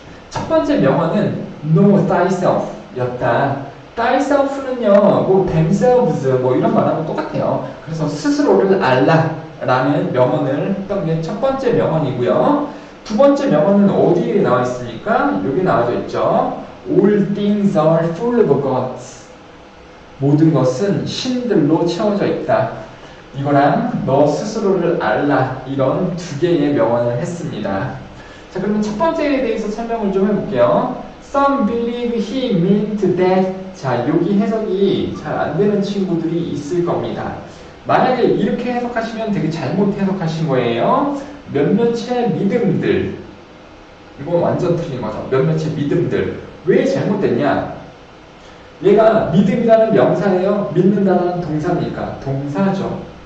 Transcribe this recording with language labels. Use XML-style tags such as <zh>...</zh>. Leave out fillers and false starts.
<ko>첫 번째 명언은</ko> <en>know thyself</en> <ko>였다. thyself는요, 뭐 themselves 뭐 이런 말하고 똑같아요. 그래서 스스로를 알라라는 명언을 했던 게 첫 번째 명언이고요. 두 번째 명언은 어디에 나와 있습니까? 여기 나와져 있죠.</ko> <en>All things are full of gods.</en> <ko>모든 것은 신들로 채워져 있다. 이거랑 너 스스로를 알라 이런 두 개의 명언을 했습니다. 자, 그러면 첫 번째에 대해서 설명을 좀 해볼게요.</ko> <en>Some believe he meant that.</en> <ko>자, 여기 해석이 잘 안 되는 친구들이 있을 겁니다. 만약에 이렇게 해석하시면 되게 잘못 해석하신 거예요. 몇몇의 믿음들. 이건 완전 틀린 거죠. 몇몇의 믿음들. 왜 잘못됐냐? 얘가 믿음이라는 명사예요? 믿는다는 동사입니까? 동사죠.</ko>